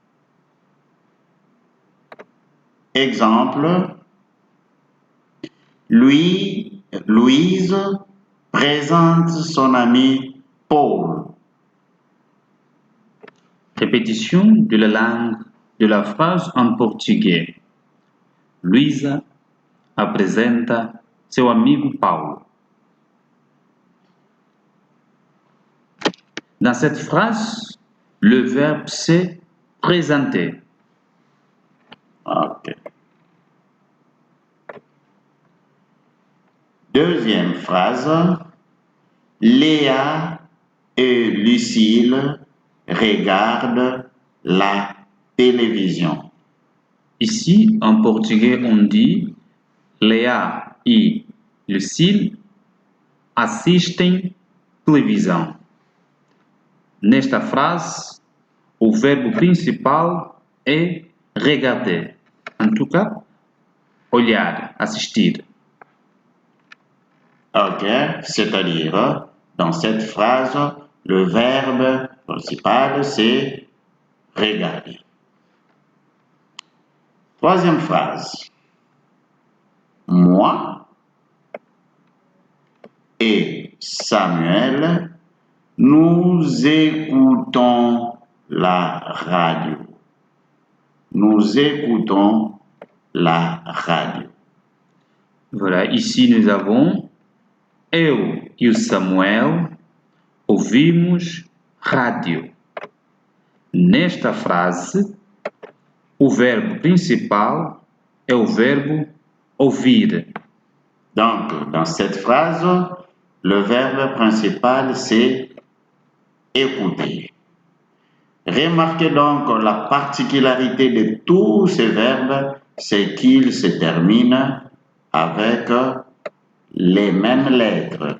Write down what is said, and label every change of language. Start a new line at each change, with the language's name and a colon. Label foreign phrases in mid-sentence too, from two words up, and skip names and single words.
French: Exemple, Louise présente son ami Paul. Répétition de la langue de la phrase en portugais.
Portuguese: Luísa apresenta seu amigo Paulo.
French: Dans cette phrase, le verbe c'est présenter. Ok. Deuxième phrase, Léa et Lucille regardent la télévision. Ici, en portugais, on dit
Portuguese: Léa e Lucille assistem televisão. Nesta frase, o verbo principal é regarder.
French: En tout cas,
Portuguese: olhar, assistir.
French: Ok, c'est-à-dire, dans cette phrase, le verbe principal, c'est regarder. Troisième phrase. Moi et Samuel, nous écoutons la radio. Nous écoutons la radio. Voilà, ici nous avons
Portuguese: eu e o Samuel ouvimos rádio. Nesta frase, o verbo principal é o verbo ouvir.
French: Donc, dans cette phrase, le verbe principal, c'est écouter. Remarquez donc la particularité de tous ces verbes, c'est qu'ils se terminent avec les mêmes lettres.